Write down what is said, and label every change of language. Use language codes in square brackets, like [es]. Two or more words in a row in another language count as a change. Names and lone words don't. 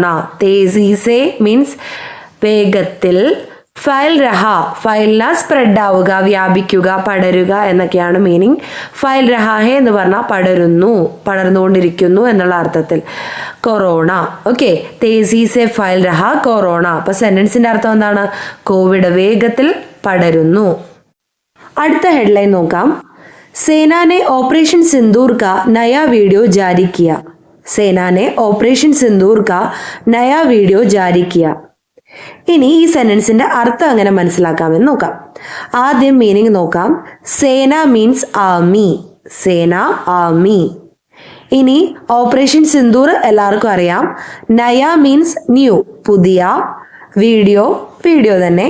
[hi] तेज़ी से [ml] മീൻസ് വേഗത്തിൽ, [hi] फैल रहा फैलना [ml] സ്പ്രെഡ് ആവുക, വ്യാപിക്കുക, പടരുക എന്നൊക്കെയാണ് മീനിങ്. [hi] फैल रहा है [ml] എന്ന് പറഞ്ഞാൽ പടരുന്നു, പടർന്നുകൊണ്ടിരിക്കുന്നു എന്നുള്ള അർത്ഥത്തിൽ. [hi] കൊറോണ, ഓക്കെ. तेज़ी से फैल रहा കൊറോണ. [ml] അപ്പൊ സെന്റൻസിന്റെ അർത്ഥം എന്താണ്? കോവിഡ് വേഗത്തിൽ പടരുന്നു. അടുത്ത ഹെഡ്ലൈൻ നോക്കാം. [hi] सेना ने ऑपरेशन सिंदूर का नया वीडियो जारी किया. सेना ने ऑपरेशन सिंदूर का नया वीडियो जारी किया. [ml] ഇനി ഈ സെന്റൻസിന്റെ അർത്ഥം എങ്ങനെ മനസ്സിലാക്കാമെന്ന് നോക്കാം. ആദ്യം മീനിങ് നോക്കാം. സേന [en] means army. [ml] സേന, ആർമി. ഇനി ഓപ്പറേഷൻ സിന്ദൂർ എല്ലാവർക്കും അറിയാം. നയ [en] means new, [ml] പുതിയ. വീഡിയോ, വീഡിയോ തന്നെ.